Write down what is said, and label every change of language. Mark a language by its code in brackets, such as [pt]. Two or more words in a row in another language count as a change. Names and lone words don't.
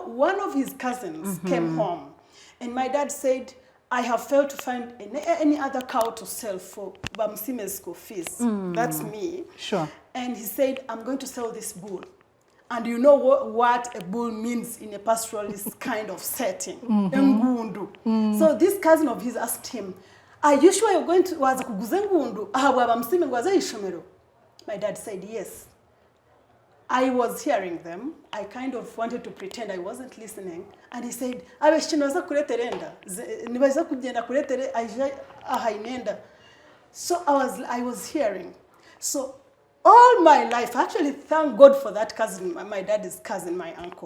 [en] One of his cousins came home And my dad said, I have failed to find any other cow to sell for Bamsime's school fees. That's me. Sure. And he said, I'm going to sell this bull. And you know what a bull means in a pastoralist kind of setting. [nyn] Engundu. [en] So this cousin of his asked him, are you sure you're going to [nyn] waza kuguza engundu? Bamsime ngwaza ishomero. [en] My dad said, yes. I was hearing them. I kind of wanted to pretend I wasn't listening. And he said, so I was hearing. So all my life, actually thank God for that cousin, my dad's cousin, my uncle.